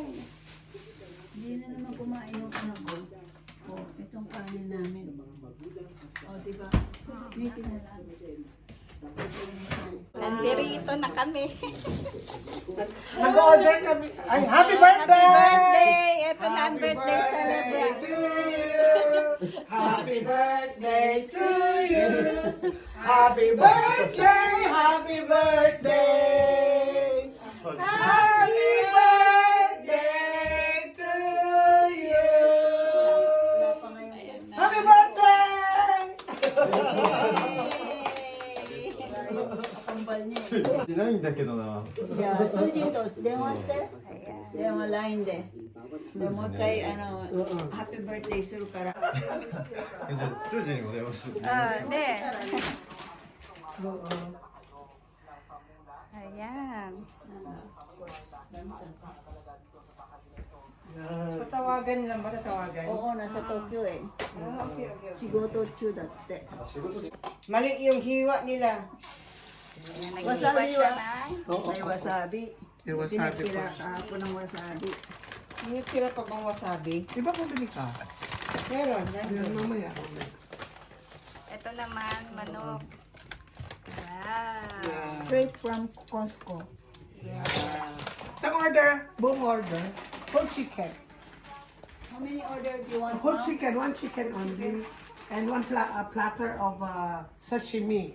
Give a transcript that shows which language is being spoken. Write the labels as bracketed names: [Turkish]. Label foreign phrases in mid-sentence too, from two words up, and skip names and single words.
[Filipino] Hindi na naman kumain yung anak ko. O, itong kanin namin. O, diba? Pinutin na lang. Nandito na kami. Nag-order kami. Ay, [English] happy birthday! Happy birthday! [Filipino] Ito na ang birthday celebration. [English] to you! Happy birthday to you! Happy birthday! Happy birthday! Happy birthday to you! Happy birthday! [Japanese] しないんだけどな。じゃあ、スージーと電話して。 Ayan. 電話 LINE で。でもう一回、ハッピーバースデーするから。じゃあ数字にも電話して。 [Filipino] Oh, hindi. Ayan. Patawagan lang ba? Tatawagan? Oo, nasa Tokyo eh. Okay. [Japanese] 仕事中だって. 仕事中。 [Filipino] Mali yung hiwa nila. Ayan, nag-iwa siya ng... May wasabi. May wasabi Pinagtira pa. ako ng wasabi. May tira pa bang wasabi? Di ba bumili ka? Meron. Yan, mamaya. Ito naman, manok. Wow. [English] Straight from Costco. [Filipino] Sa order, boom order. [English] Whole chicken. How many order do you want? Whole now? chicken, one chicken only. And one platter of sashimi.